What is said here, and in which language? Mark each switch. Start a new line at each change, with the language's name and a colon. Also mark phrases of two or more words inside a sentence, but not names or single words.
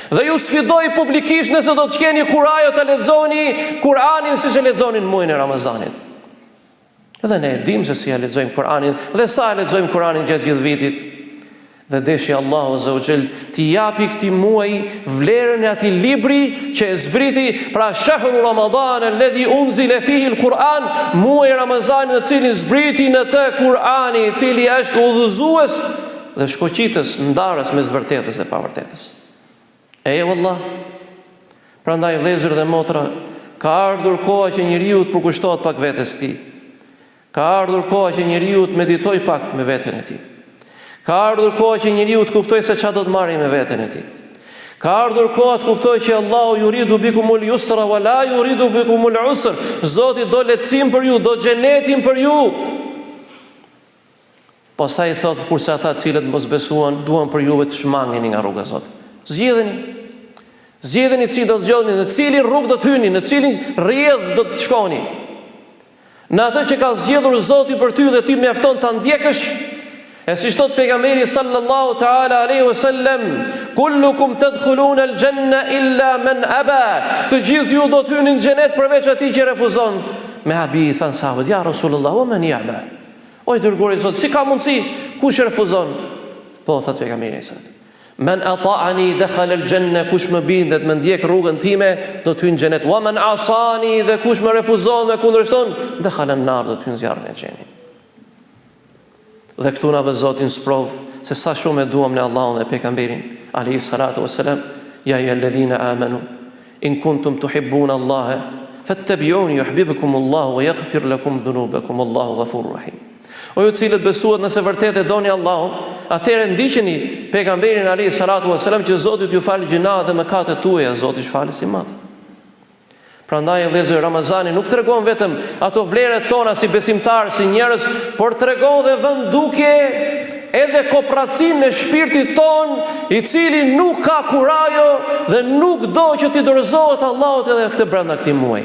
Albanian: Dhe ju sfidoj publikisht nëse do të keni kurajo të lexoni Kur'anin siç e lexonin muajin e Ramazanit. Edhe ne e dim se si ja lexojmë Kur'anin dhe sa e lexojmë Kur'anin gjatë gjithë vitit. Dhe deshi Allahu
Arabic: عز وجل
Albanian: ti japi këtij muaji vlerën e atij libri që e zbriti, pra
Arabic: شهر رمضان الذي أنزل فيه القرآن,
Albanian: muaji Ramazanit në cilin zbriti në të Kur'ani, i cili është udhëzues dhe shkoqitës, ndarës mes vërtetës dhe pavërtetës. Wallah. Prandaj vëllezër dhe motra, ka ardhur koha që njeriu të përkushtohet pak vetes tij. Ka ardhur koha që njeriu të meditojë pak me veten e tij. Ka ardhur koha që njeriu të kuptojë se çfarë do të marrë me veten e tij. Ka ardhur koha të kuptojë që Allahu
Arabic: يريد بكم اليسر ولا يريد بكم العسر.
Albanian: Zoti do lehtësim për ju, do xhenetin për ju. Pastaj thot kurse ata të cilët mos besuan, duan për juve të shmangeni nga rruga e Zotit. Zgjedheni si do të zgjodheni, në cilin rrugë do të hyni, në cilin rrjedh do të shkoni. Në atë që ka zgjedhur Zoti për ty dhe ti mjafton ta ndjekësh. E si thot pejgamberi
Arabic: صلى الله تعالى عليه وسلم، كلكم تدخلون الجنة إلا من أبى.
Albanian: Të gjithë ju do të hyni në xhenet përveç atij që refuzon. Me habi than sahabët,
Arabic: يا رسول الله، ومن يأبى.
Albanian: O i dërguari i Zotit, si ka mundsi? Kush refuzon? Po thot pejgamberi sallallahu.
Arabic: من أطاعني دخل الجنة,
Albanian: kush më bindet, më ndjek rrugën time, do të hyjë në xhenet.
Arabic: ومن عصاني,
Albanian: dhe kush më refuzon dhe kundërshton,
Arabic: دخل النار,
Albanian: do të hyjë në zjarrin e xhenit. Dhe këtu na vë Zoti në sprov se sa shumë e duam ne Allahun dhe pejgamberin
Arabic: عليه الصلاة والسلام. يا أيها الذين آمنوا إن كنتم تحبون الله فاتبعوني يحببكم الله ويغفر لكم ذنوبكم والله غفور رحيم.
Albanian: O ju cilët besuat, nëse vërtet e doni Allahun, atëherë ndiqeni pejgamberin
Arabic: عليه الصلاة والسلام
Albanian: që Zoti t'ju falë gjinat dhe mëkatet tuaja, Zoti është falës i madh. Prandaj vëllezër, Ramazani nuk tregon vetëm ato vlerat tona si besimtar, si njerëz, por tregon dhe vendukje edhe kooperacinë në shpirtin ton, i cili nuk ka kurajo dhe nuk do që t'i dorëzohet Allahut edhe këtë brenda këtij muaji.